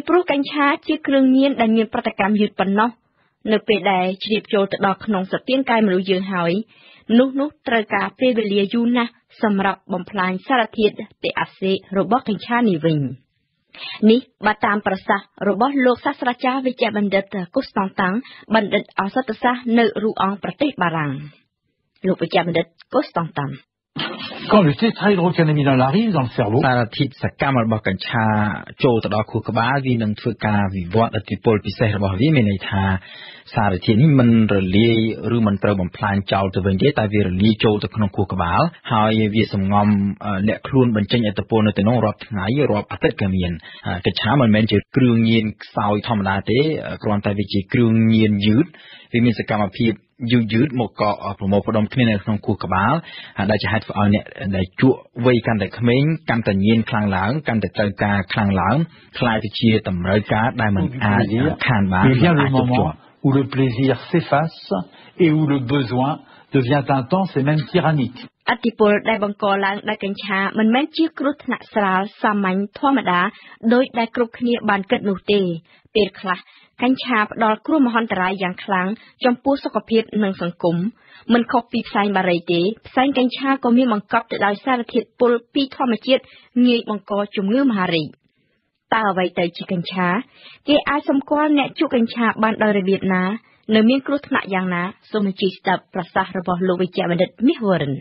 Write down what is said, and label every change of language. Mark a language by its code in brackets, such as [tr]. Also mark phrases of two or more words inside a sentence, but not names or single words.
[km] ព្រោះកញ្ឆាជាគ្រឿងញៀនដែលមានប្រតិកម្មយឺតប៉ុណ្ណោះនៅពេលដែលជ្រាបចូលទៅដល់ក្នុងសពាងកាយមនុស្សយើងហើយនោះត្រូវការពេលវេលាយូរណាស់សម្រាប់បំផ្លាញសារធាតុតិអាសេរបស់កញ្ឆានេះវិញនេះបើតាមប្រសាសន៍របស់លោកសាស្ត្រាចារ្យវិជ្ជបណ្ឌិតកូស្តង់តាំងបណ្ឌិតឱសថសាស្ត្រនៅរូអង់ប្រទេសបារាំងលោកវិជ្ជបណ្ឌិតកូស្តង់តាំង [fr] Quand le tétrahydrocannabinol arrive dans le cerveau, [km] សារធាតុសកម្មរបស់កញ្ឆាចូលទៅដល់ខួរក្បាលវានឹងធ្វើការវិវត្តឥទ្ធិពលពិសេសរបស់វាមានន័យថាសារធាតុនេះមិនរលាយ ឬមិនត្រូវបំផ្លាញចោលទៅវិញទេតែវារលាយចូលទៅក្នុងខួរក្បាលហើយវាសម្ងំលាក់ខ្លួនបញ្ចេញឥទ្ធិពលនៅទៅនោះរាប់ថ្ងៃរាប់អាទិត្យក៏មានកញ្ឆាមិនមែនជាគ្រឿងញៀនខ្សោយធម្មតាទេគ្រាន់តែវាជាគ្រឿងញៀនយឺតវាមានសកម្មភាពយឺតមកកប្រមូលផ្ដុំគ្នានៅក្នុងខួរក្បាលដែលជាហេតុធ្វើឲ្យអ្នកដែលជក់វ័យកាន់តែក្មេងកាន់តែញៀនខ្លាំងឡើងកាន់តែត្រូវការខ្លាំងឡើងខ្លាយទៅជាតម្រូវការដែលមិនអាចខានបាន [fr] où le plaisir s'efface et où le besoin devient intense et même tyrannique. [km] ឥទ្ធិពលដែលបង្កឡើងដោយកញ្ឆាមិនមែនជាគ្រោះថ្នាក់ស្រាលសាមញ្ញធម្មតាដោយដែលគ្រប់គ្នាបានគិតនោះ ទេពេលខ្លះកញ្ឆាផ្ដល់គ្រោះមហន្តរាយយ៉ាងខ្លាំងចំពោះសុខភាពនិងសង្គមមិនខុសពីផ្សែងបារីទេផ្សែងកញ្ឆាក៏មានបង្កប់ទៅដោយសារធាតុពុលពីធម្មជាតិងាយបង្កជំងឺមហារីកតើអ្វីទៅជាកញ្ឆាគេអាចសម្គាល់អ្នកជក់កញ្ឆាបានដោយរបៀបណានៅមានគ្រោះថ្នាក់យ៉ាងណាសូមអញ្ជើញស្ដាប់ប្រសាសន៍របស់លោកវិជ្ជបណ្ឌិតមាសវរិន